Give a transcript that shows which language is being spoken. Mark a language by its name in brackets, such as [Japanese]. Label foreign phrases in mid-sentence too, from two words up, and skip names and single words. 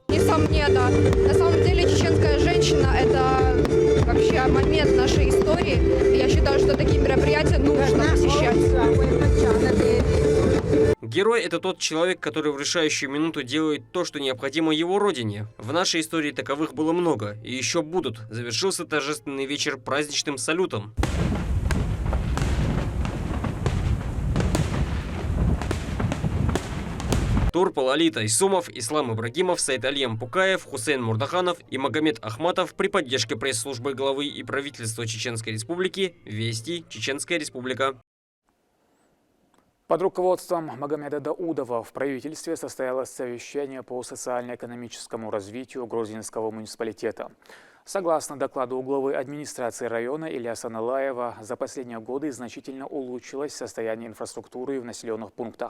[Russian] Несомненно, на самом деле чеченская женщина – это вообще момент нашей истории. Я считаю, что такие мероприятия нужно посещать. Герой – это тот человек, который в решающую минуту делает то, что необходимо его родине. В нашей истории таковых было много, и еще будут. Завершился торжественный вечер праздничным салютом. Турпал Али Тайсумов, Ислам Ибрагимов, Сайд-Алием Пукаев, Хусейн Мурдаханов и Магомед Ахматов при поддержке пресс-службы главы и правительства Чеченской Республики «Вести. Чеченская Республика». Под руководством Магомеда Даудова в правительстве состоялось совещание по социально-экономическому развитию Грозненского муниципалитета. Согласно докладу главы администрации района Ильяса Налаева, за последние годы значительно улучшилось состояние инфраструктуры в населенных пунктах.